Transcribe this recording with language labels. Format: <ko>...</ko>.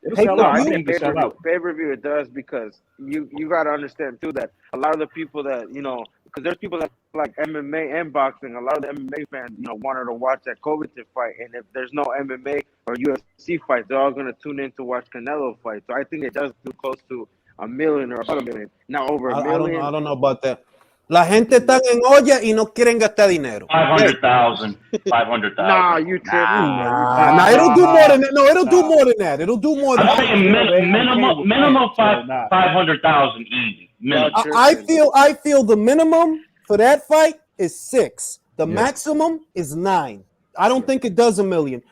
<en>I think pay-per-view it does because you got to understand too that a lot of the people that because there's people that like MMA and boxing. A lot of the MMA fans wanted to watch that Covington fight, and if there's no MMA or UFC fights, they're all gonna tune in to watch Canelo fight. So I think it does do close to $1 million or about $1 million. Now over $1 million. I don't know about that.</en> <es>La gente está en olla y no quieren gastar dinero.</es> <en>500,000. 500,000. Nah, you tripping. Nah, it'll do more than that. No, it'll do more than that. It'll do more than that. I'm saying minimum 500,000 easy. Minimum. I feel the minimum for that fight is 6. The maximum is 9. I don't think it does $1 million.</en>